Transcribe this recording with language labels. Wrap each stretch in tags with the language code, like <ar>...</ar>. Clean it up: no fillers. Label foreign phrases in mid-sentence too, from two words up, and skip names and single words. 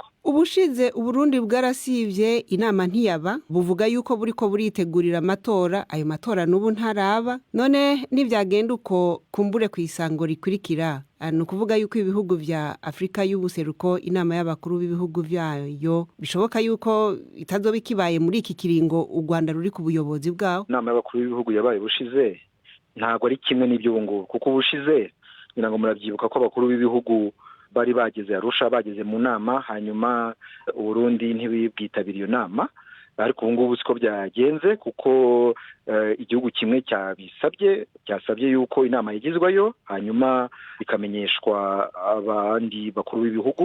<rn>Ubushize Uburundi bwarasivye inama ntiyaba, buvuga yuko buriko buritegurira amatora, ayo matora n'ubu ntaraba. None nivyagenda uko kumbure kw'isango rikurikira, ni ukuvuga yuko ibihugu vya Afrika y'ubuseruko inama y'abakuru b'ibihugu vyayo bishoboka yuko itazoba ikibaye muri iki kiringo u Rwanda ruri ku buyobozi bwawo.</rn> <rw>Inama y'abakuru b'ibihugu yabaye bushize ntago ari kimwe n'ibyo ubu ngubu, kuko ubushize ngira ngo muravyibuka ko abakuru b'ibihugu bari bageze Arusha, bageze mu nama, hanyuma Uburundi ntibibwitabiriye iyo nama. Ariko ubu ngubu siko byagenze kuko igihugu kimwe cyasabye yuko inama yigizwayo, hanyuma bikamenyeshwa abandi bakuru b'ibihugu.</rw>